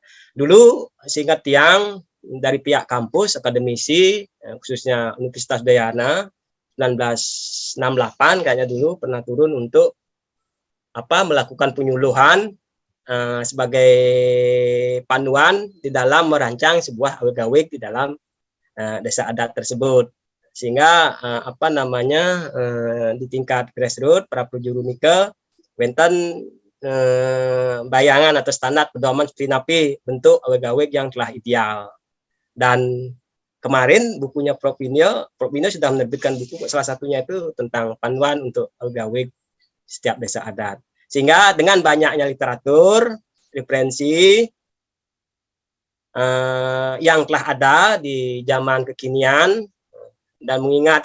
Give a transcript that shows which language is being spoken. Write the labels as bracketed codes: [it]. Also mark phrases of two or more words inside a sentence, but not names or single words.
[id] Dulu seingat tiang dari pihak kampus akademisi, khususnya Universitas Udayana 1968 kayaknya dulu pernah turun untuk melakukan penyuluhan sebagai panduan di dalam merancang sebuah awig-awig di dalam desa adat tersebut, sehingga di tingkat grassroots para pujuru [ban] nike wenten [id] bayangan atau standar pedoman seperti napi bentuk awig-awig yang telah ideal. Dan kemarin bukunya Prof. Inyo sudah menerbitkan buku, salah satunya itu tentang panduan untuk awig-awig setiap desa adat. Sehingga dengan banyaknya literatur, referensi yang telah ada di zaman kekinian, dan mengingat